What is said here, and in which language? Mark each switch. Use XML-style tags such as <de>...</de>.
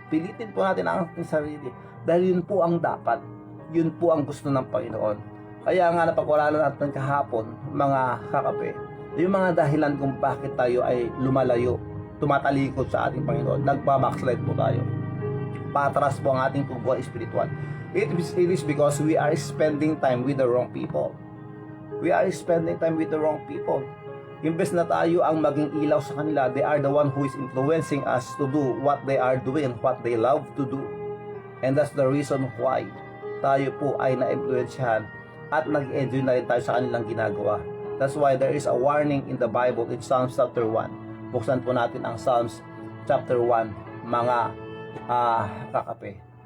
<tl>Pilitin po natin ang ating sarili. Dahil yun po ang dapat. Yun po ang gusto ng Panginoon. Kaya nga napag-aralan natin kahapon, mga kakape, yung mga dahilan kung bakit tayo ay lumalayo, tumatalikod sa ating Panginoon, nagbabackslide po tayo. Patras po ang ating pagbuhay spiritual.</tl> <en>It is because we are spending time with the wrong people. We are spending time with the wrong people.</en> <tl>Imbes na tayo ang maging ilaw sa kanila,</tl> <en>they are the one who is influencing us to do what they are doing and what they love to do. And that's the reason why</en> <tl>tayo po ay na-influensyahan at nag-enjoy na rin tayo sa kanilang ginagawa.</tl> <en>That's why there is a warning in the Bible in Psalms chapter 1.</en> <tl>Buksan po natin ang Psalms chapter 1, mga kakape.</tl>